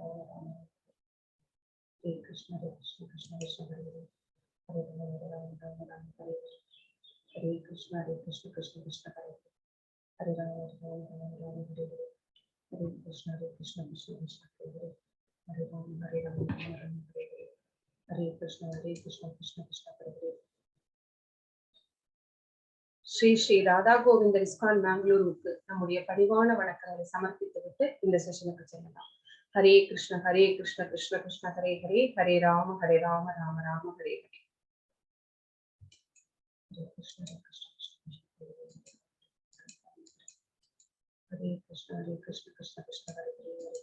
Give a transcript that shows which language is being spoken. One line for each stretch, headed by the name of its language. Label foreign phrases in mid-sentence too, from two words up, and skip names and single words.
Sanskrit: हरे कृष्ण कृष्ण कृष्ण हरे हरे हरे राम हरे हरे कृष्ण कृष्ण हरे हरे राम हरे हरे हरे कृष्ण कृष्ण कृष्ण हरे हरे हरे राम हरे हरे हरे कृष्ण कृष्ण कृष्ण हरे हरे.
Tamil: ஸ்ரீ ஸ்ரீ ராதா கோவிந்தர் இஸ்கான் பெங்களூருக்கு நம்முடைய பணிவான வணக்கங்களை சமர்ப்பித்து விட்டு இந்த செஷனுக்கு செல்லலாம். ஹரே கிருஷ்ண கிருஷ்ண கிருஷ்ண ஹரே ஹரே ஹரே ராம ராம ராம ஹரே ஹரே. ஹரே கிருஷ்ண ஹரே கிருஷ்ண கிருஷ்ண ஹரே ஹரே.